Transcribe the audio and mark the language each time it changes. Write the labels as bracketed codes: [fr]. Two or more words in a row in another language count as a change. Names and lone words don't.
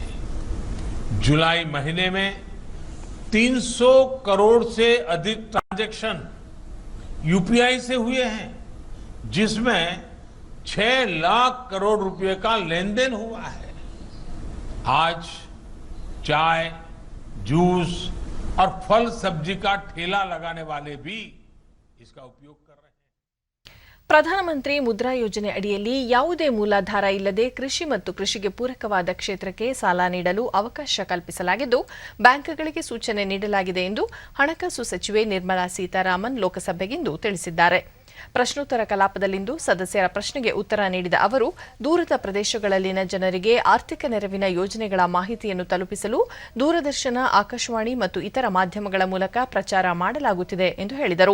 [hi] जुलाई महीने में 300 करोड़ से अधिक ट्रांजैक्शन यूपीआई से हुए हैं, जिसमें 6 लाख करोड़ रुपए का लेन देन हुआ है. आज चाय, जूस और फल सब्जी का ठेला लगाने वाले भी इसका उपयोग कर रहे हैं. [kn] ಪ್ರಧಾನಮಂತ್ರಿ ಮುದ್ರಾ ಯೋಜನೆ ಅಡಿಯಲ್ಲಿ ಯಾವುದೇ ಮೂಲಾಧಾರ ಇಲ್ಲದೆ ಕೃಷಿ ಮತ್ತು ಕೃಷಿಗೆ ಪೂರಕವಾದ ಕ್ಷೇತ್ರಕ್ಕೆ ಸಾಲ ನೀಡಲು ಅವಕಾಶ ಕಲ್ಪಿಸಲಾಗಿದ್ದು, ಬ್ಯಾಂಕ್ಗಳಿಗೆ ಸೂಚನೆ ನೀಡಲಾಗಿದೆ ಎಂದು ಹಣಕಾಸು ಸಚಿವೆ ನಿರ್ಮಲಾ ಸೀತಾರಾಮನ್ ಲೋಕಸಭೆಗಿಂದು ತಿಳಿಸಿದ್ದಾರೆ. ಪ್ರಶ್ನೋತ್ತರ ಕಲಾಪದಲ್ಲಿಂದು ಸದಸ್ಯರ ಪ್ರಶ್ನೆಗೆ ಉತ್ತರ ನೀಡಿದ ಅವರು, ದೂರದ ಪ್ರದೇಶಗಳಲ್ಲಿನ ಜನರಿಗೆ ಆರ್ಥಿಕ ನೆರವಿನ ಯೋಜನೆಗಳ ಮಾಹಿತಿಯನ್ನು ತಲುಪಿಸಲು ದೂರದರ್ಶನ, ಆಕಾಶವಾಣಿ ಮತ್ತು ಇತರ ಮಾಧ್ಯಮಗಳ ಮೂಲಕ ಪ್ರಚಾರ ಮಾಡಲಾಗುತ್ತಿದೆ ಎಂದು ಹೇಳಿದರು.